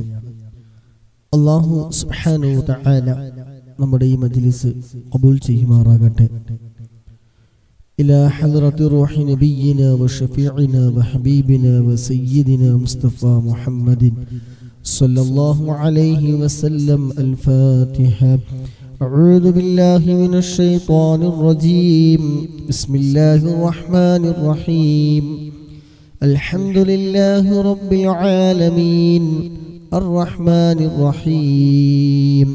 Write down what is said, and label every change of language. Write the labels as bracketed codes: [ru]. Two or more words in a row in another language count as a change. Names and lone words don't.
[ar] الله سبحانه وتعالى [ml] നമ്മുടെ ഈ മജ്ലിസ് ഖബൂൽ ചെയ്യുമാറാകട്ടെ. [ar] إلى حضرة روح نبينا وشفيعنا وحبيبنا وسيدنا مصطفى محمد صلى الله عليه وسلم. الفاتحة. أعوذ بالله من الشيطان الرجيم. بسم الله الرحمن الرحيم. الحمد لله رب العالمين الرحمن الرحيم